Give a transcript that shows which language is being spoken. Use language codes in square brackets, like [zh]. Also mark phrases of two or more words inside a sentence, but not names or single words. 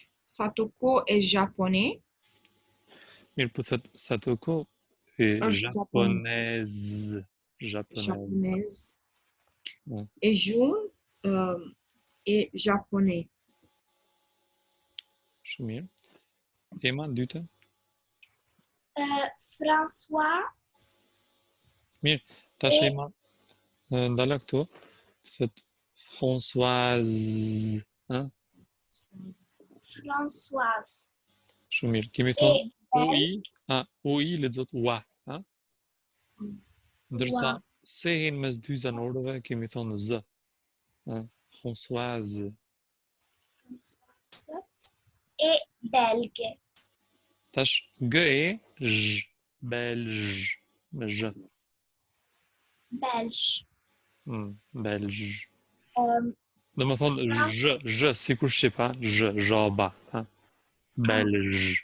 [fr] Satoko est japonais. [sq] Mirë, po thot Satoko est Është japonais. [fr] japonaise. Japonaise. Japonaise. Ouais. Et Jun est japonais. [sq] Shumë mirë. Ema, dyta. François Mirë, tash Ema, ndala këtu. Thot Françoise. Hein? Françoise Shumë mirë. Kemi thonë [fr] et [sq] UI lexohet ua, ha? Ndërsa Ua. se-in mes dy zanorëve kemi thonë z. Ha? Françoise. [fr] Françoise et belge. [sq] Tash g e j, belge me j. [fr] Belge. Belge. Euh, [sq] Do më thonë j, sikur shqipa, j, zhaba, ha? [fr] Belge.